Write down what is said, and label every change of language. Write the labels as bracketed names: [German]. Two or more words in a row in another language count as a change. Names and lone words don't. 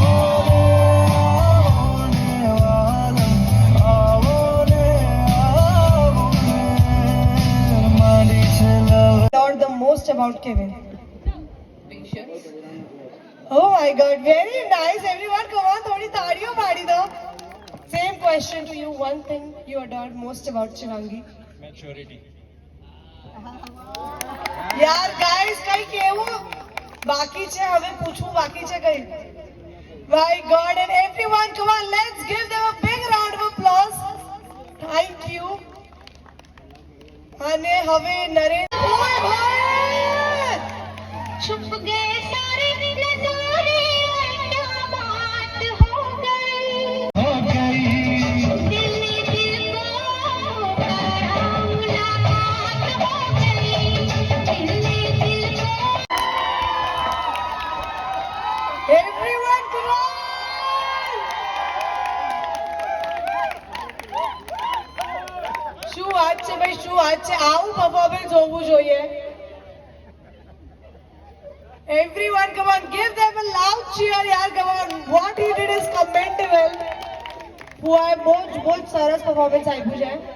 [English] Learned the most about Kevin. Patience. Oh my God, very nice. Everyone, come on, [Hindi] थोड़ी ताड़ियों मारी दो. [English] Same question to you. One thing you adored most about Shivangi. [Gujarati] Maturity. यार guys કઈ કેવું બાકી છે હવે પૂછવું બાકી છે કઈ. [English] My God, and everyone, come on, let's give them a big round of applause. Thank you. [Gujarati] અને હવે નરેન્દ્ર ઓય ભાઈ [Hindi] छुप गए सारे दिल सारे क्या बात हो गई दिल दिल को मुलाकात हो गई दिल दिल को [English] everyone, come on. [Gujarati] શું વાત છે ભાઈ, શું વાત છે, આવું પરફોર્મન્સ હોવું જોઈએ. [English] Everyone, come on, give them a loud cheer, yaar, come on. What he did is commendable. [Gujarati] હું બહુ જ સરસ પરફોર્મન્સ આપ્યું છે.